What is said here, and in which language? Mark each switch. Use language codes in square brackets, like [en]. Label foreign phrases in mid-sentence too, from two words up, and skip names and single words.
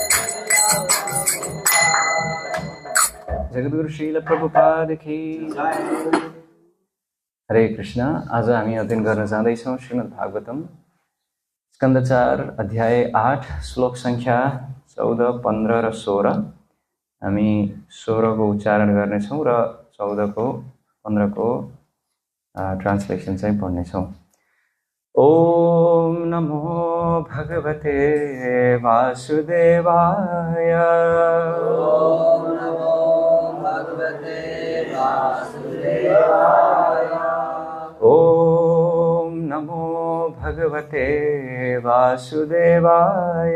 [hi] जगद्गुरु श्रील प्रभुपाद की हरे कृष्ण। [ne] आज हामी अध्ययन गर्न जाँदैछौँ श्रीमद् भागवतम स्कन्द 4 अध्याय 8 श्लोक संख्या 14, 15 र 16। हामी 16 को उच्चारण गर्नेछौँ र 14 को 15 को ट्रान्सलेसन चाहिँ पढ्नेछौँ। [sa] ओम नमो भगवते वासुदेवाय। ओम नमो भगवते वासुदेवाय। ओम नमो भगवते वासुदेवाय।